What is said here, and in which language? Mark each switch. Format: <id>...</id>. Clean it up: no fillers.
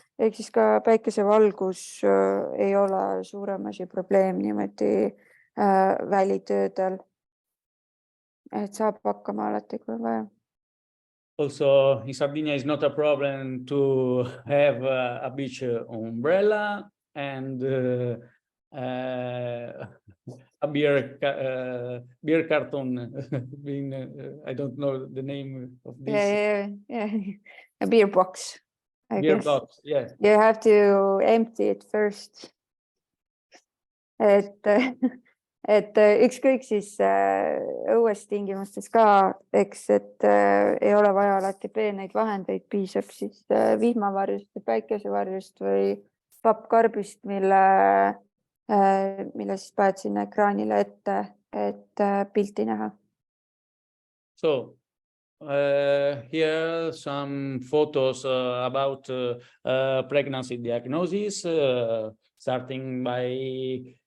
<et>Ehk siis ka päikesevalgus ei ole suurem asi probleem niimoodi välitöödel. Et saab hakkama alati, kui vaja.</et> <en>Also in Sardinia is not a problem to have a beach umbrella and a beer carton. I don't know the name of this. Yeah. A beer box. Beer box, yes. You have to empty it first.</en> <et>Et ükskõik siis õues tingimustes ka, eks, et ei ole vaja alati peeneid vahendeid, piisab siis vihmavarjust ja päikesevarjust või pappkarbist, mille siis paned sinna ekraanile ette, et pilti näha.</et> <en>So here some photos about pregnancy diagnosis, starting by</en>